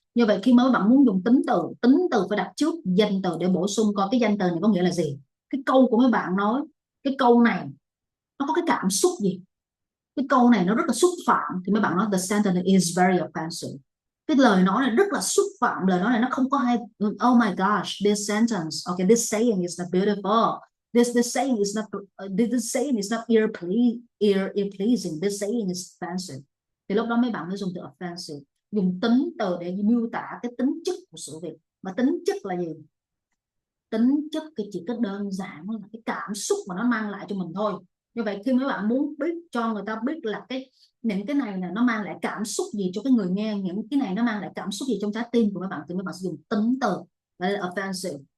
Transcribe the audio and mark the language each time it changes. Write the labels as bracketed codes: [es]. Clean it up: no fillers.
[vi] Như vậy khi mấy bạn muốn dùng tính từ phải đặt trước danh từ để bổ sung coi cái danh từ này có nghĩa là gì. Cái câu của mấy bạn nói, cái câu này nó có cái cảm xúc gì, cái câu này nó rất là xúc phạm, thì mấy bạn nói [en] the sentence is very offensive. [vi] Cái lời nói này rất là xúc phạm, lời nói này nó không có hay. [en] Oh my gosh, this sentence, okay, this saying is not beautiful. This saying is not this saying is not ear pleasing. This saying is offensive. [vi] Thì lúc đó mấy bạn mới dùng từ offensive, dùng tính từ để miêu tả cái tính chất của sự việc. Mà tính chất là gì? Tính chất chỉ có đơn giản là cái cảm xúc mà nó mang lại cho mình thôi. Như vậy khi mấy bạn muốn biết cho người ta biết là những cái này là nó mang lại cảm xúc gì cho cái người nghe, những cái này nó mang lại cảm xúc gì trong trái tim của mấy bạn, thì mấy bạn sử dụng tính từ là offensive.